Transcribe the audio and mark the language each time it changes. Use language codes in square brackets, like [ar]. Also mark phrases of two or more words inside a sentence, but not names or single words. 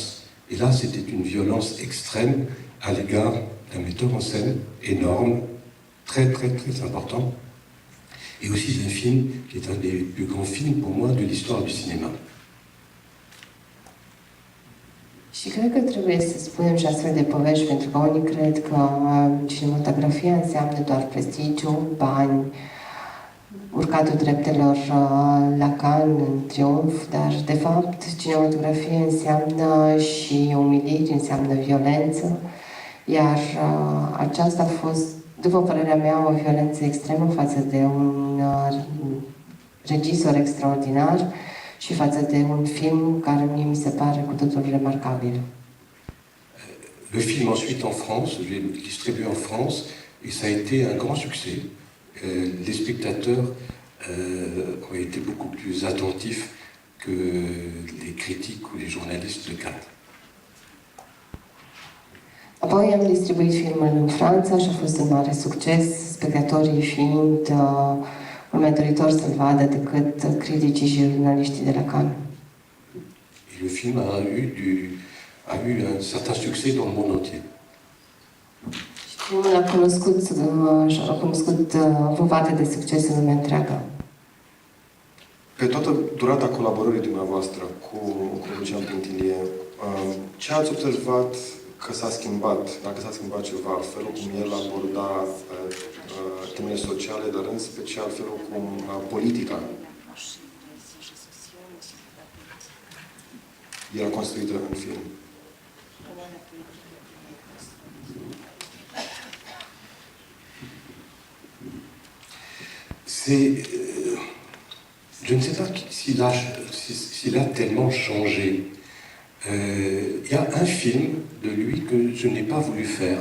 [fr] Et là, c'était une violence extrême à l'égard d'un metteur en scène énorme, très, très, très important, et aussi d'un film qui est un des plus grands films pour moi de l'histoire du cinéma. [ro] Și cred că trebuie să spunem și astfel de povești, pentru că unii cred că cinematografia înseamnă doar prestigiu, bani, urcatul dreptelor la Cannes în triumf, dar de fapt cinematografia înseamnă și umiliri, înseamnă violență, iar aceasta a fost, după părerea mea, o violență extremă față de un regizor extraordinar și față de un film care mie mi se pare cu totul remarcabil. [fr] Le film ensuite en France, je l'ai distribué en France, et ça a été un grand succès. Les spectateurs ont été beaucoup plus attentifs que les critiques ou les journalistes de Cannes. [ro] Apoi am distribuit filmul în Franța și a fost un mare succes, spectatorii fiind mai doritor să-l vadă decât criticii și jurnaliștii de la Cannes. [fr] Et le film a eu un certain succès dans le monde entier. [ro] Filmul a cunoscut povarte de succes în lumea întreagă. Pe toată durata colaborării dumneavoastră cu Lucian Pintilie, ce ați observat că s-a schimbat, dacă s-a schimbat ceva, felul cum el aborda temele sociale, dar în special felul cum politica era construită în film? [fr] Je ne sais pas s'il a tellement changé. Il y a un film de lui que je n'ai pas voulu faire.